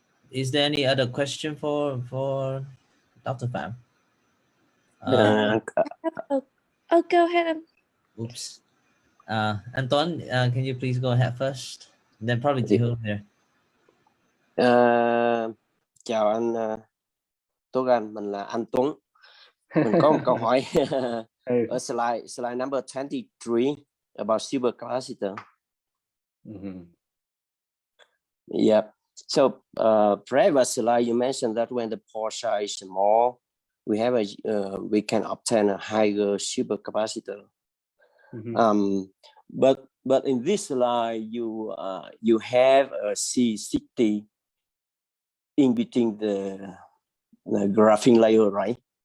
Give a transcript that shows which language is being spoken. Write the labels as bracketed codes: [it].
[en] Is there any other question for Dr. Pham? Oh, go ahead. Oops. Anton, can you please go ahead first? Then probably Ji-Hương here. [vi] Chào anh Tuan Anh, mình là anh Tuấn. Mình có một câu hỏi ở [en] slide number 23 about supercapacitor. Yeah. So previously you mentioned that when the pore size is small, we can obtain a higher supercapacitor. But in this slide you have a C60 in between the graphene layer, right?